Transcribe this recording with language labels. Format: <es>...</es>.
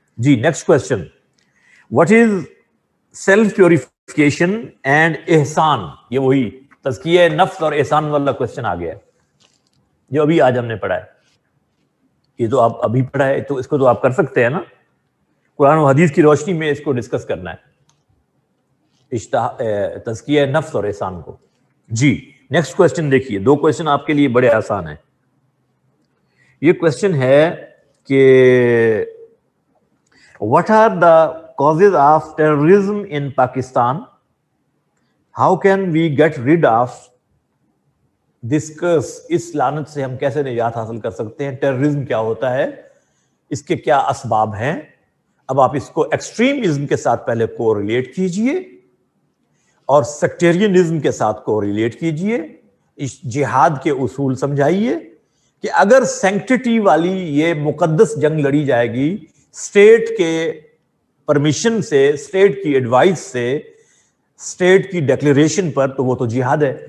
<ur>جی next question:</ur> <en>what is self purification</en> <ur>and احسان؟ یہ وہی تزکیہ نفس اور احسان والا کوشچن آ گیا جو ابھی آج ہم نے پڑھا ہے. یہ تو آپ ابھی پڑھا ہے، تو اس کو تو آپ کر سکتے ہیں نا، قرآن و حدیث کی روشنی میں اس کو ڈسکس کرنا ہے، تزکیہ نفس اور احسان کو. جی نیکسٹ کوشچن دیکھیے. 2 کوشچن آپ کے لیے بڑے آسان ہیں. یہ کوشچن ہے کہ</ur> <en>what are the causes of terrorism in Pakistan? How can we get rid of this curse?</en> <ur>اس لعنت سے ہم کیسے نجات حاصل کر سکتے ہیں؟ ٹیررزم کیا ہوتا ہے؟ اس کے کیا اسباب ہیں؟ اب آپ اس کو ایکسٹریمزم کے ساتھ پہلے کو ریلیٹ کیجئے اور سیکٹیرینزم کے ساتھ کو ریلیٹ کیجئے. اس جہاد کے اصول سمجھائیے کہ اگر سینکٹیٹی والی یہ مقدس جنگ لڑی جائے گی اسٹیٹ کے پرمیشن سے، اسٹیٹ کی ایڈوائس سے، اسٹیٹ کی ڈیکلیریشن پر، تو وہ تو جہاد ہے.</ur>